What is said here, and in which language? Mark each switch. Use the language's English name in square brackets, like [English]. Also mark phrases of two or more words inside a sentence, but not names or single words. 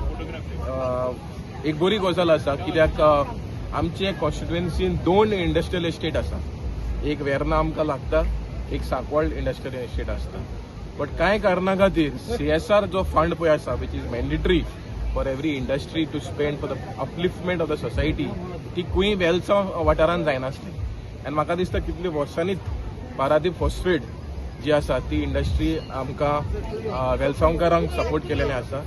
[Konkani] एक बरी गजाल आसा कित्याक आमचे कॉन्स्टिट्युएन्सीन 2 [English] industrial estate [Konkani] आसा. एक वेर्ना आमकां लागता, एक सांकवाळ [English] industrial estate [Konkani] आसता. [English] बट [Konkani] कांय कारणां खातीर CSR जो फंड पळय आसा [English] which is mandatory for every industry to spend for the upliftment of the society [Konkani] ती खंय वेलसांव वाठारांत जायनासली. आनी म्हाका दिसता कितले वर्सांनीच पारादीप फॉस्फेट जी आसा ती इंडस्ट्री आमकां वेलसांवकारांक सपोर्ट केलेलें आसा.